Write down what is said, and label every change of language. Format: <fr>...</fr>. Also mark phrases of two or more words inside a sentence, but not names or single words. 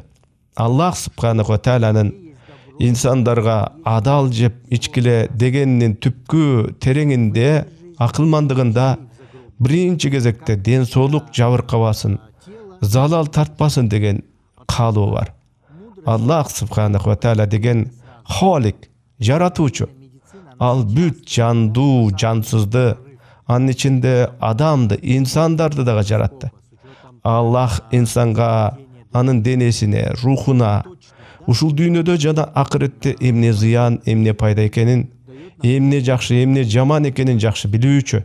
<ky>Аллах субханаху ва тааланын инсандарга адал жеп ичкиле дегенинин түпкү тереңинде, акылмандыгында биринчи кезекте ден соолук жабыркабасын, залал тартпасын деген каалоо бар. Аллах</ky> <ar>سبحانه وتعالى</ar> <ky>деген Холик, жаратуучу. Ал бүт жандуу, жансызды, анын ичинде адамды, инсандарды дагы жаратты. Аллах инсанга, анын денесине, рухуна, ушул дүйнөдө жана акыретте эмне зыян, эмне пайда экенин, эмне жакшы, эмне жаман экенин жакшы билүүчү.</ky>